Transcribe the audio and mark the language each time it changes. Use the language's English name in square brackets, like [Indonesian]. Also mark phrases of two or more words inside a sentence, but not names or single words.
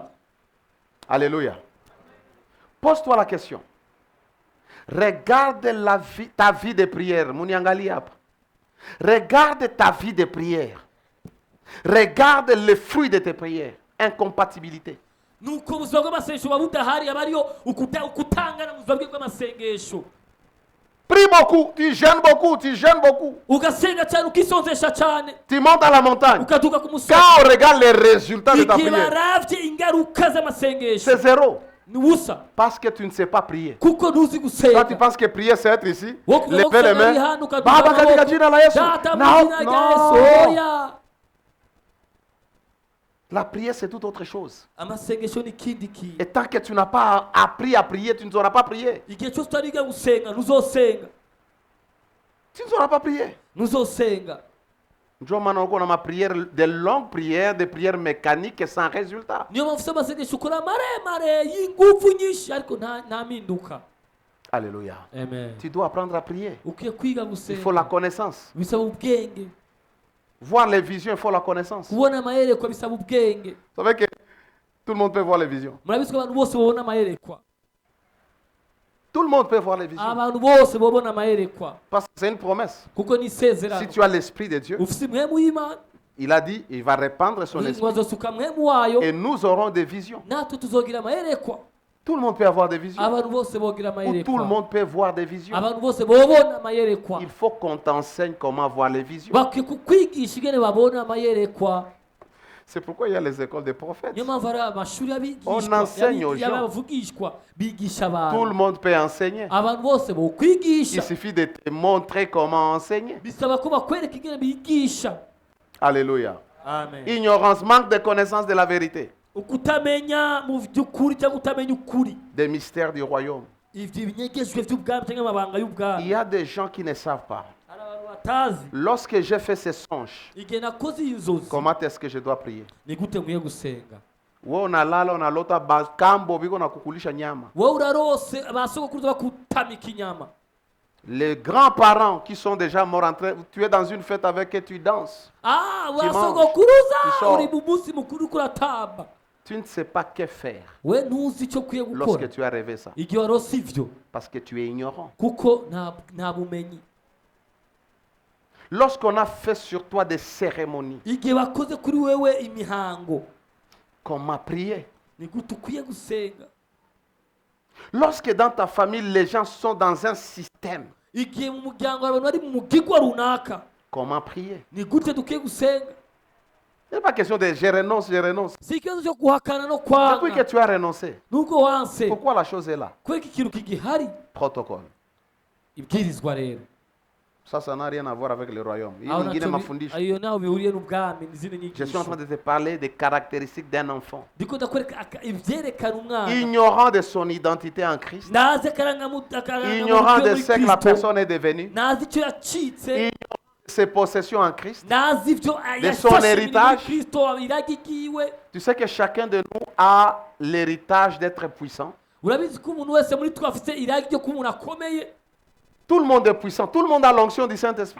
[French] Alléluia. Pose-toi la question. Regarde ta vie de prière. Regarde ta vie de prière. Regarde le fruit de tes prières. Incompatibilité. [Rundi] nuko ubuzima bw'amasengesho buba budahari aba ariyo ukutangana mu buzima bw'amasengesho. [French] Prie beaucoup, tu jeûnes beaucoup. [Rundi] ugasenga cyane ukisonzesha cyane. [French] Tu montes à la montagne. [Rundi] ukaduka ku musozi. [French] Quand on regarde les résultats de ta [Rundi] igihe [French] prière, [Rundi] baravye ingaruka z'amasengesho [French] c'est zéro. [Rundi] ni ubusa. [French] Parce que tu ne sais pas prier. [Rundi] kuko ntuzi [French] Toi, tu [Rundi] gusenga. [French] penses que prier, c'est être ici, [Rundi] Wowe [French] lever les mains. [Rundi] hano ukaduka Baba amaboko. [Swahili] katika jina la Yesu. [Rundi] Data mu [French] Non, [Rundi] izina rya Yesu. [French] non. [Rundi] Oya. [French] La prière, c'est tout autre chose. [Rundi] amasengesho ni ikindi kintu. [French] Et tant que tu n'as pas appris à prier, tu ne sauras pas prier. [Rundi] igihe cyose utariga gusenga ntuzosenga. [French] Tu ne sauras pas prier. [Rundi] ntuzosenga. [French] Joe Manoko, on a ma prière, des longues prières, des prières mécaniques sans résultat. [Rundi] niyo mpamvu ufite amasengesho ukora maremare y'ingufu nyinshi ariko nta mpinduka. [French] Alléluia. [Rundi] Amen. [French] Tu dois apprendre à prier. [Rundi] ukwiye kwiga [French] Il faut la [Rundi] gusenga [French] connaissance. [Rundi] bisaba ubwenge. [French] Voir les visions, il faut la connaissance. Vous [Rundi] kubona amayerekwa bisaba ubwenge. [French] savez que tout le monde peut voir les visions. [Rundi] murabizi ko abantu bose babona amayerekwa. [French] Tout le monde peut voir les visions. [Rundi] abantu bose babona amayerekwa [French] Parce que c'est une promesse. [Rundi] kuko ni isezerano. [French] Si tu as l'Esprit de Dieu, [Rundi] ufite impwemu y'Imana [French] il a dit, il va répandre son esprit. [Rundi] wazosuka impwemu wayo [French] Et nous aurons des visions. [Rundi] natwe tuzogira amayerekwa. [French] Tout le monde peut avoir des visions. [Rundi] abantu bose bogira [French] Ou tout le [Rundi] amayerekwa. [French] monde peut voir des visions. [Rundi] abantu bose bobona amayerekwa. [French] Il faut qu'on t'enseigne comment voir les visions. [Rundi] bakwiye kukwigisha ingene babona amayerekwa. [French] C'est pourquoi il y a les écoles des prophètes. [Rundi] niyo mpamvu ari amashuri [French] On enseigne aux gens. [Rundi] y'abavugishwa bigisha [French] Tout le [Rundi] abantu. [French] monde peut enseigner. [Rundi] abantu bose [French] Il [Rundi] bokwigisha [French] suffit de te montrer comment enseigner. [Rundi] bisaba ko bakwereka ingene bigisha. [French] Alléluia. [Rundi] amen. [French] Ignorance, manque de connaissance de la vérité, [Rundi] ukutamenya mu by'ukuri cyangwa kutamenya ukuri. [French] des mystères du royaume. [Rundi] ivyo binyegejwe by'ubwami cyangwa amabanga [French] Il [Rundi] y'ubwami. [French] y a des gens qui ne savent pas. [Rundi] hari abantu batazi. [French] Lorsque j'ai fait ces songes, [Rundi] igihe nakoze inzozi [French] comment est-ce que je dois prier? [Rundi] ni gute nkwiye gusenga. [Swahili] Wewe unalala unalota bakambo biko na kukulisha nyama. [Rundi] wowe urarose basogokuruza bakutamika inyama. [French] Les grands-parents qui sont déjà morts en train, tu es dans une fête avec eux, tu danses. [Rundi] basogokuruza [French] tu sors. [Rundi] uri mu munsi mukuru uriko uratamba. [French] Tu ne sais pas que faire [Rundi] we ntuzi icyo ukwiye gukora [French] lorsque tu as rêvé ça. [Rundi] igihe warose ivyo [French] Parce que tu es ignorant. [Rundi] kuko nta bumenyi. [French] Lorsqu'on a fait sur toi des cérémonies, [Rundi] igihe bakoze kuri wewe imihango [French] comment prier? [Rundi] ni gute ukwiye gusenga. [French] Lorsque dans ta famille, les gens sont dans un système, [Rundi] igihe mu muryango abantu bari mu mugigwa runaka [French] comment prier? [Rundi] ni gute dukwiye gusenga. [French] Ce n'est pas question de je renonce. [Rundi] si ikibazo cyo guhakana no [French] Depuis que [Rundi] kwanga [French] tu as renoncé, [Rundi] nubwo wanse [French] pourquoi la chose est là? [Rundi] kubera ikintu kigihari. [French] Protocole. [Rundi] ibwirizwa rero [French] Ça n'a rien à voir avec le royaume. [Rundi] Aho Ingine ntacyo mafundisho. ayo naho bihuriye n'ubwami n'izindi [French] Je suis en [Rundi] nyigisho [French] train de te parler des caractéristiques d'un enfant. [Rundi] ndiko ndakwereka ivyerekana umwana [French] Ignorant de son identité en Christ. [Rundi] nazi [French] Ignorant de ce que la personne est devenue. [Rundi] nazi icyo yacitse [French] Ignorant de ses possessions en Christ. [Rundi] nazi ivyo [French] De son [Rundi] yafashe [French] héritage. [Rundi] muri Kristo iragi ryiwe. [French] Tu sais que chacun de nous a l'héritage d'être puissant. [Rundi] Urabizi ko umuntu wese muri twe afite iragi ryo kuba umuntu akomeye. [French] Tout le monde est puissant. Tout le monde a l'onction du Saint-Esprit.